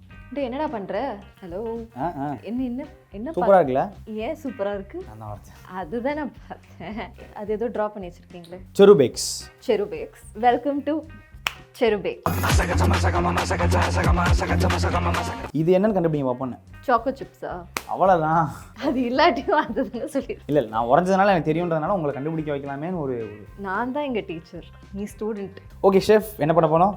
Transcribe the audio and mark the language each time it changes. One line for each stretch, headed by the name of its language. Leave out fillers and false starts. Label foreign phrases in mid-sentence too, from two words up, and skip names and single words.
Tamil: டேய் என்னடா பண்ற? ஹலோ. என்ன என்ன என்ன சூப்பரா இருக்குல? ஏன் சூப்பரா இருக்கு? நான் பார்த்தேன். அதுதான் நான் பார்த்தேன். அது ஏதோ டிரா பண்ணி வச்சிருக்கீங்களே. Cheru Bakes.
English: Cheru Bakes. Welcome to Cheru Bakes.
Tamil: இது என்னன்னு கண்டுபிடிங்க பாப்போம்.
English: choco chips?
Tamil: அவ்வளவுதான். அது இல்லாட்டியும் அதுதானே சொல்லி. இல்ல நான் உடைஞ்சதனால எனக்கு தெரியும்ன்றதனால உங்களை கண்டுபிடிக்க வைக்கலாமேன்னு ஒரு நான் தான் இங்க டீச்சர், நீ ஸ்டூடெண்ட்.
English: okay chef,
Tamil: என்ன பண்ண போறோம்?